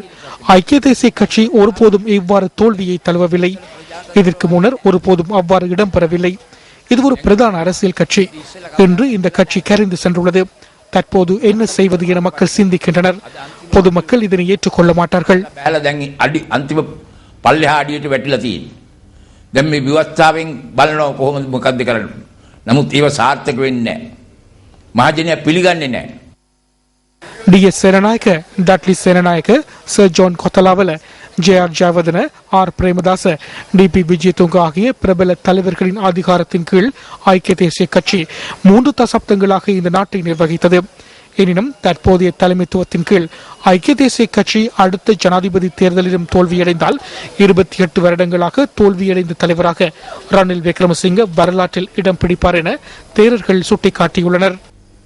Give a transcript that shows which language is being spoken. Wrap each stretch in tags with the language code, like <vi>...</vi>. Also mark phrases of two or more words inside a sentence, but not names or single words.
<ta>ஐக்கிய தேசிய கட்சி ஒருபோதும் இவ்வாறு தோல்வியை தழுவவில்லை. இதற்கு முன்னர் ஒருபோதும் அவ்வாறு இடம்பெறவில்லை. இது ஒரு பிரதான அரசியல் கட்சி. இன்று இந்த கட்சி கரைந்து சென்றுள்ளது. தற்போது என்ன செய்வது என மக்கள் சிந்திக்கின்றனர். பொதுமக்கள் இதனை ஏற்றுக்கொள்ள மாட்டார்கள்.</ta> <si>අන්තිම පල්ලෙහා අඩියට වැටිලා තියෙන්නේ. දැන් මේ විවස්ථාවෙන් බලනවා කොහොමද මොකද්ද කරන්නේ. නමුත් ඒව සාර්ථක වෙන්නේ නැහැ. මහජනයා පිළිගන්නේ නැහැ.</si> <ta>டி.எஸ். சேனநாயக்க, டாட்லி சேனநாயக்க, சர் ஜான் கொத்தலாவல, ஜே.ஆர். ஜாவதன, ஆர். பிரேமதாச, டி.பி. விஜயதுங்க ஆகிய பிரபல தலைவர்களின் அதிகாரத்தின் கீழ் ஐக்கிய தேசிய கட்சி 3 தசாப்தங்களாக இந்த நாட்டை நிர்வகித்தது. எனினும் தற்போதைய தலைமைத்துவத்தின் கீழ் ஐக்கிய தேசிய கட்சி அடுத்த ஜனாதிபதி தேர்தலிலும் தோல்வியடைந்தால் 28 வருடங்களாக தோல்வியடைந்த தலைவராக ரணில் விக்ரமசிங்க வரலாற்றில் இடம் பிடிப்பார் என தேரர்கள் சுட்டிக்காட்டியுள்ளனர்.</ta>